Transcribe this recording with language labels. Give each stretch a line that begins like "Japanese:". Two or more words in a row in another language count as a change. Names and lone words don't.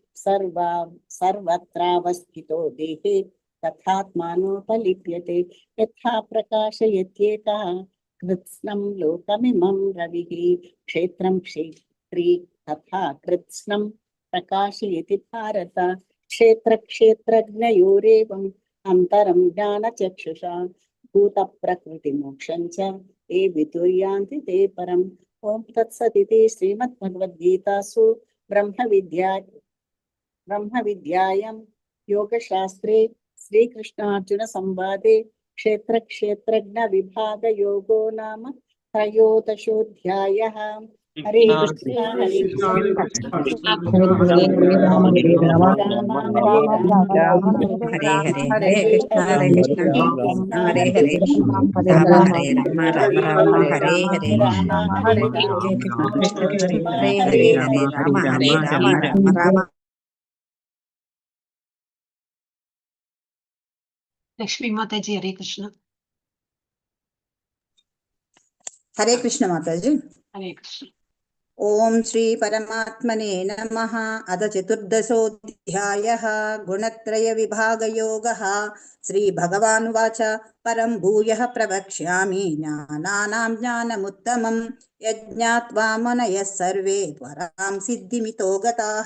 Sanskrit: సర్వత్రావస్థితో దేహే తథాత్మానోపలిప్యతే యథా ప్రకాశయత్యేకః కృత్స్నం లోకమిమం రవిః క్షేత్రం క్షేత్రీ తథా కృత్స్నం ప్రకాశయతి భారత క్షేత్ర క్షేత్రజ్ఞయోరేవం అంతరం జ్ఞాన చక్షుషా భూత ప్రకృతి మోక్షం చ ఏ విదుర్యాంతి తే పరం ఓం తత్సదితి శ్రీమద్భగవద్గీతాసు బ్రహ్మ విద్యాయాం యోగశాస్త్రే శ్రీకృష్ణార్జున సంవాదే క్షేత్ర క్షేత్రజ్ఞ విభాగ యోగో నామ త్రయోదశోऽధ్యాయः హరే కృష్ణ హరే కృష్ణ హరే హరే రామ హరే రామ రామ హరే రామ హరే హరే హరే కృష్ణ హరే కృష్ణ హరే హరే రామ హరే రామ రామ రామ హరే హరే హరే హరే కృష్ణ కృష్ణ కృష్ణ హరే హరే హరే హరే రామ హరే రామ రామ రామ లక్ష్మీ మాతాజీ హరే కృష్ణ. हरे कृष्ण माताजी। हरे कृष्ण। ओम श्री परमात्मने नमः। अथ चतुर्दशोऽध्यायः गुणत्रय विभाग योगः। श्री भगवानुवाच परं भूयः प्रवक्ष्यामि ज्ञानानां ज्ञानमुत्तमं यज्ञात्वा मुनयः सर्वे त्वरां सिद्धिमितो गताः।